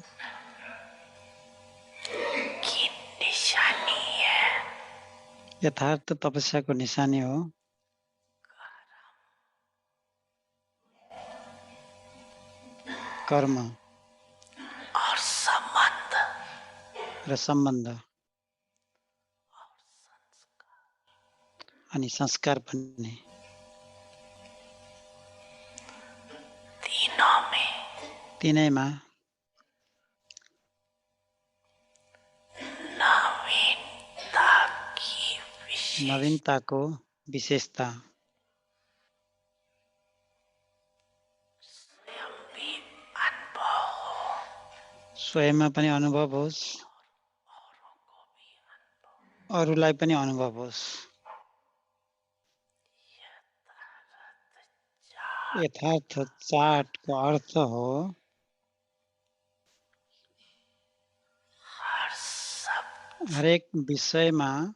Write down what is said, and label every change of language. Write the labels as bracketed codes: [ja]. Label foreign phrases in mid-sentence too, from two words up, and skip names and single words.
[hi] की निशानी है। [ne] यथार्थ तपस्याको निशानी हो कर्म [hi] और संबंध [ne] र सम्बन्ध अनि संस्कार पनि। [hi] तीनों में [ne] तीनैमा [hi] नवीनता की [ne] नवीनताको विशेषता [hi] स्वयं भी अनुभव हो, [ne] स्वयंमा पनि अनुभव होस्, [hi] औरों को भी अनुभव। [ne] अरूलाई पनि अनुभव होस्। यथार्थ चार्टको अर्थ हो [hi] हर सब [ne] हरेक विषयमा